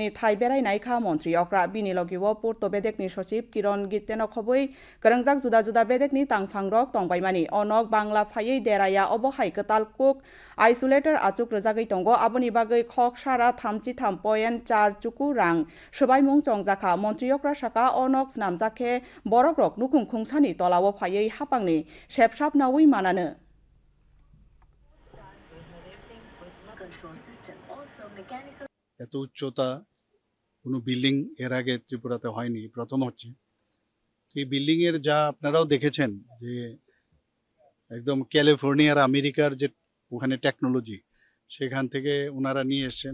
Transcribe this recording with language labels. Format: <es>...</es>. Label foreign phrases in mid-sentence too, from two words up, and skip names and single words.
<trp>थाइ बेराय नायखा मन्त्रि अक्रा बिनि लगिव पुर्त बेदेकनि सचिब किरण गितेन खबै गोरोंजाक जुदा जुदा बेदेकनि तांफांरक तंबायमानि अनक बांला फायै देराया अबो हाइकताल कुक आइसोलेटर आचुक रजागै तंगो आबनि बागै खक सारा 33.4 चुकु रां सबाइमुं चंजाखा मन्त्रि अक्रा साका अनक स्नामजाखे बरक रक नुकुं खुंसानि तलाव फायै हापांनि सेबसाब नावै मानानो</trp> <bn>এত উচ্চতা কোনো বিল্ডিং এর আগে ত্রিপুরাতে হয়নি, প্রথম হচ্ছে। এই বিল্ডিং এর যা আপনারাও দেখেছেন যে একদম ক্যালিফোর্নিয়ার আমেরিকার যে ওখানে টেকনোলজি সেখান থেকে ওনারা নিয়ে এসছেন।</bn>